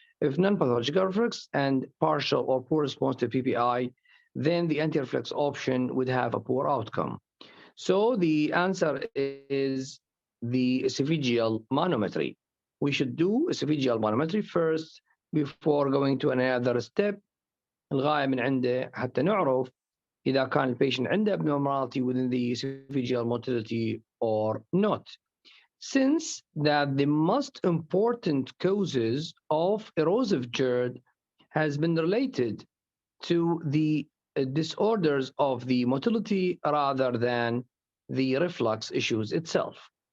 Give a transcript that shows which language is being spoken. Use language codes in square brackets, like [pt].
[en] If non-pathological reflux and partial or poor response to PPI, then the anti-reflux option would have a poor outcome. So the answer is the esophageal manometry. We should do esophageal manometry first before going to another step. [ar] الغاية من عنده حتى نعرف إذا كان البيشنت عنده [en] abnormality within the esophageal motility or not. Since that the most important causes of erosive GERD has been related to the disorders of the motility rather than the reflux issues itself.